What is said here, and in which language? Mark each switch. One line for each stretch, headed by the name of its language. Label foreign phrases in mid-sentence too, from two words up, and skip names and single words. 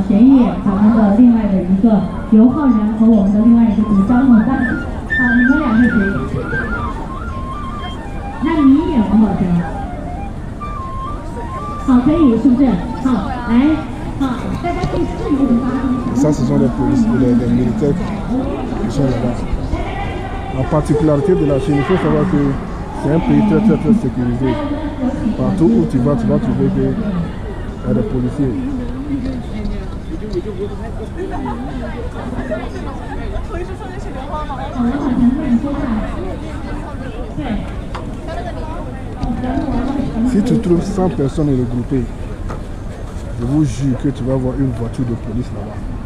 Chinese: 谁演咱们的另外的一个刘昊然和我们的另外一个主张伙伴？好，你们两个谁演？那你演王宝强。好，可以，是不是？好，来，好，大家可以自由的发挥。
French: Ça, ce sont les policiers, les militaires qui sont là-bas. La particularité de la Chine, il faut savoir que c'est un pays très sécurisé. Partout où tu vas trouver qu'il y a des policiers. Si tu trouves 100 personnes regroupées, je vous jure que tu vas voir une voiture de police là-bas.